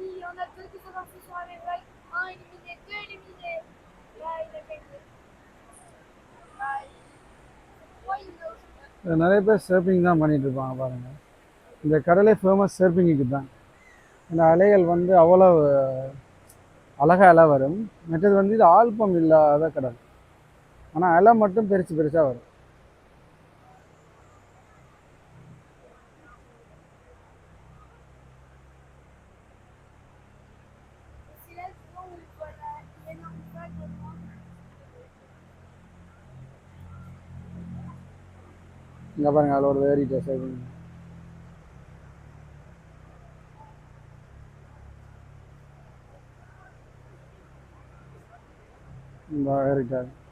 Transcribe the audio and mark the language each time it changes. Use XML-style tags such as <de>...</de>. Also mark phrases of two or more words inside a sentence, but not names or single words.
<fr>on a quelques avancées sur la même vague. Un éliminé, deux éliminés. Là, il a gagné. Là, trois, il a aussi.</fr> <ta>நிறைய பேர் சர்ஃபிங் தான் பண்ணிட்டு இருப்பாங்க பாருங்கள். இந்த கடலே</ta> <en>famous surfing</en> <ta>தான். இந்த அலைகள் வந்து அவ்வளோ அழகாக அலை வரும். மற்றது வந்து இது ஆல்பம் இல்லாத கடல். ஆனால் அலை மட்டும் பெருசு பெருசாக வரும்.</ta> <fr>C'est là souvent où on voit l'énorme vague au loin.</fr> <ta>இங்கே பாருங்கள், அதில் ஒரு ஏறிட்டு சர்ஃபிங். இந்த ஏறிட்டார்.</ta>